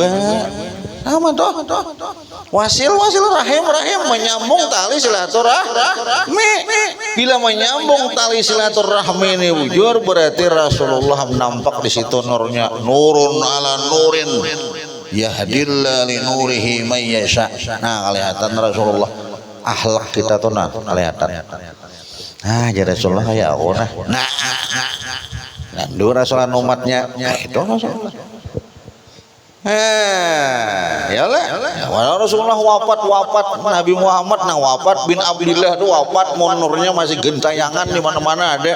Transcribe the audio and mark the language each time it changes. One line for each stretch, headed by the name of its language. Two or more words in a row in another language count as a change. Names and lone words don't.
Indonesian: Sama toh,
Arabic: واصل رحم
Indonesian: menyambung tali silaturahmi. Bila menyambung tali silaturahmi ini bujur, berarti Rasulullah nampak di situ nurnya,
Arabic: نور على نور يهدي الله لنوره من يشاء.
Indonesian: Nah kelihatan Rasulullah, akhlak kita tuh nah kelihatan. Nah jadi Rasulullah kayak aku nah dua Rasulullah umatnya itu Rasulullah. Ya lah, Rasulullah wafat Nabi Muhammad wafat bin Abdullah itu wafat, nurnya masih gentayangan di mana-mana ada.